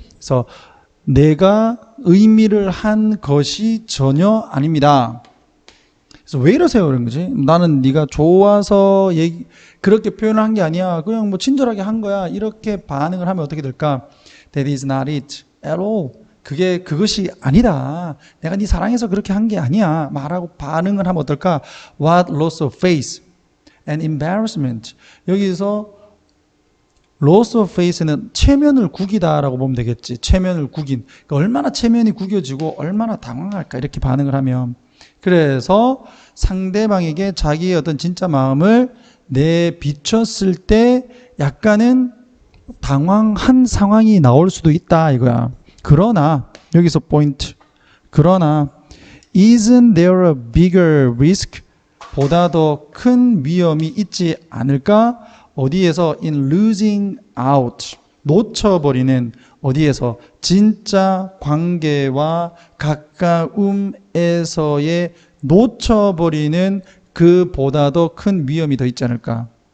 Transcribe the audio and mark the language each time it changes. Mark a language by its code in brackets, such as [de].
[ko] 그래서 내가 의미를 한 것이 전혀 아닙니다. 그래서 왜 이러세요? 그런 거지. 나는 네가 좋아서 그렇게 표현을 한 게 아니야. 그냥 뭐 친절하게 한 거야. 이렇게 반응을 하면 어떻게 될까? [en] That is not it at all. [ko] 그것이 아니다. 내가 네 사랑해서 그렇게 한 게 아니야. 말하고 반응을 하면 어떨까? [en] What loss of faith and embarrassment. [ko] 여기서 [en] loss of faith [ko] 는 체면을 구기다라고 보면 되겠지. 체면을 구긴. 그러니까 얼마나 체면이 구겨지고 얼마나 당황할까 이렇게 반응을 하면. 그래서 상대방에게 자기의 어떤 진짜 마음을 내비쳤을 때 약간은 당황한 상황이 나올 수도 있다 이거야. 그러나 여기서 포인트. 그러나 [en] isn't there a bigger risk? [ko] 보다 더 큰 위험이 있지 않을까? 어디에서 [en] in losing out [ko] 놓쳐버리는 어디에서 진짜 관계와 가까움에서의 놓쳐버리는 그보다 더 큰 위험이 더 있지 않을까?